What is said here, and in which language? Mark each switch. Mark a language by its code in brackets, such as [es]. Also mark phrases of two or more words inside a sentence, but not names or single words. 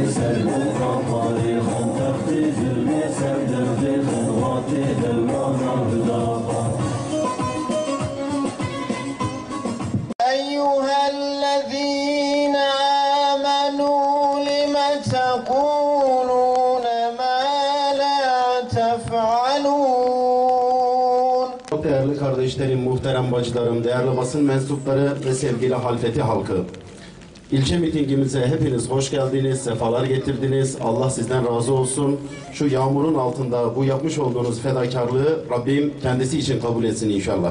[ar] أيها الذين آمنوا لم تقولون ما لا تفعلون. [tr] Çok değerli kardeşlerim, muhterem bacılarım, değerli basın mensupları ve sevgili Halfeti halkı. İlçe mitingimize hepiniz hoş geldiniz, sefalar getirdiniz. Allah sizden razı olsun. Şu yağmurun altında bu yapmış olduğunuz fedakarlığı Rabbim kendisi için kabul etsin inşallah.